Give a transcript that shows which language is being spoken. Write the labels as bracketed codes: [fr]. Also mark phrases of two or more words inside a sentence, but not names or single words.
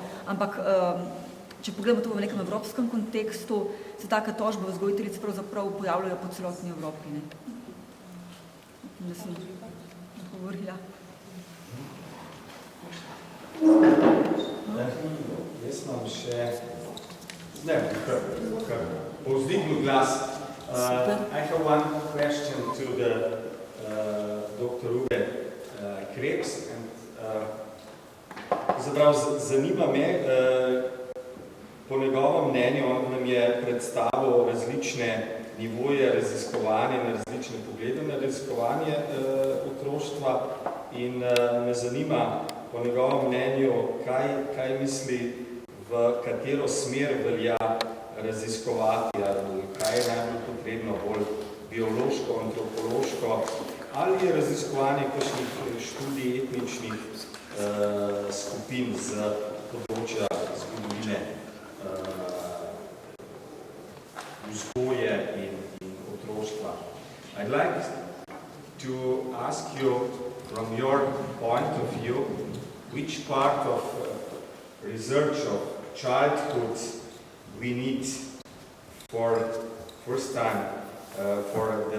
[sl] Ampak, če pogledamo to v nekem evropskem kontekstu, se taka tožba vzgojiteljic pravzaprav pojavljajo po celotni Evropi. Da sem govorila. Jaz imam še, kar povzdignil glas. [en] I have one question to the Dr. Uwe Krebs. [sl] Zanima me, po njegovem mnenju, on nam je predstavil različne nivoje raziskovanja, na različne poglede na raziskovanje otroštva in me zanima po njegovem mnenju, kaj misli, v katero smer velja raziskovati, ali kaj je najbolj potrebno, bolj biološko, antropološko, ali je raziskovanje kakšnih študij etničnih skupin z področja zgodovine vzgoje in otroštva. [en] I'd like to ask you, from your point of view, which part of research of childhood we need for first time for the